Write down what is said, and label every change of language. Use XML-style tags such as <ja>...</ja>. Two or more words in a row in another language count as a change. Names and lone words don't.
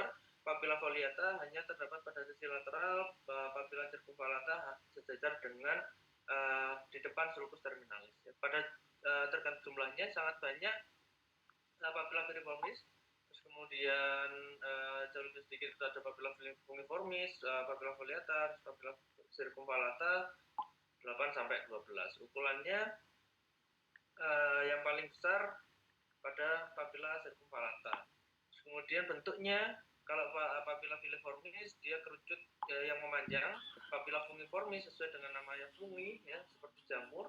<la>Papilla foliata</la> <id>hanya terdapat pada sisi lateral,</id> <la>papilla circumvallata</la> <id>sejajar dengan di depan</id> <la>sulcus terminalis.</la> <id>Pada tergantung jumlahnya sangat banyak</id> <la>papilla filiformis.</la> <id>Terus kemudian jauh lebih sedikit itu ada</id> <la>papilla fungiformis, papilla foliata, papilla circumvallata</la> <id>8-12. Ukurannya yang paling besar pada</id> <la>papilla circumvallata.</la> <id>Kemudian bentuknya kalau</id> <la>papilla filiformis</la> <id>dia kerucut yang memanjang,</id> <la>papilla fungiformis</la> <id>sesuai dengan namanya fungi ya seperti jamur.</id>